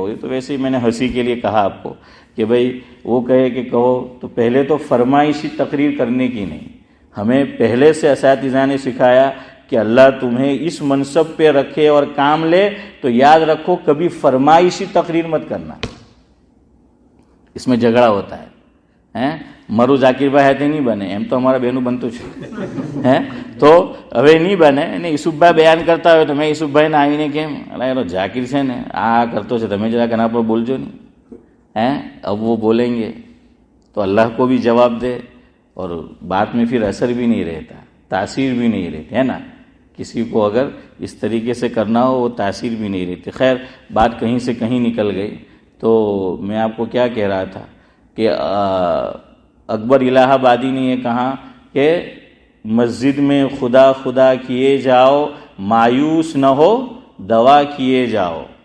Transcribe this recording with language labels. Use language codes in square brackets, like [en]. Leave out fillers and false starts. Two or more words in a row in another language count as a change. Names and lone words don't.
[ur] یہ تو ویسے ہی میں نے ہنسی کے لیے کہا آپ کو کہ بھائی وہ کہے کہ کہو تو پہلے تو فرمائشی تقریر کرنے کی نہیں. ہمیں پہلے سے اساتذہ نے سکھایا کہ اللہ تمہیں اس منصب پہ رکھے اور کام لے تو یاد رکھو کبھی فرمائشی تقریر مت کرنا. اس میں جھگڑا ہوتا ہے. [gu] મરો ઝાકિર ભાઈ હે નહીં બને એમ તો અમારા બેનું બનતું છે તો હવે નહીં બને ને યુસુફભાઈ બયાન કરતા હોય તો મેં યુસુફભાઈને આવીને કેમ અલા એનો ઝાકિર છે ને આ કરતો છે તમે જરાક એના પર બોલજો નહીં. [ur] اب وہ بولیں گے تو اللہ کو بھی جواب دے اور بات میں پھر اثر بھی نہیں رہتا، تاثیر بھی نہیں رہتی ہے نا. کسی کو اگر اس طریقے سے کرنا ہو وہ تاثیر بھی نہیں رہتی. خیر بات کہیں سے کہیں نکل گئی. تو میں آپ کو کیا کہہ رہا تھا کہ اکبر الہ آبادی نے یہ کہا کہ مسجد میں خدا خدا کیے جاؤ، مایوس نہ ہو دوا کیے جاؤ.